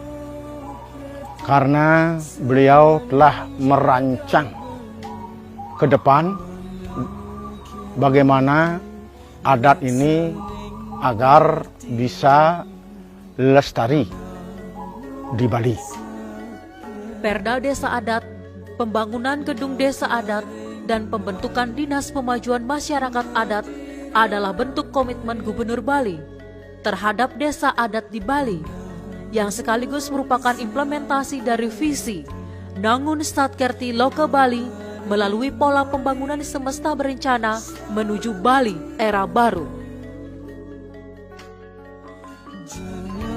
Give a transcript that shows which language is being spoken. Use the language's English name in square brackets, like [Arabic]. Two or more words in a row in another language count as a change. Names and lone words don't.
[Indonesian] karena beliau telah merancang ke depan bagaimana adat ini agar bisa lestari di Bali. Perda Desa Adat, pembangunan gedung desa adat, dan pembentukan Dinas Pemajuan Masyarakat Adat adalah bentuk komitmen Gubernur Bali terhadap desa adat di Bali, yang sekaligus merupakan implementasi dari visi Nangun Satkerti Loka Bali melalui pola pembangunan semesta berencana menuju Bali era baru.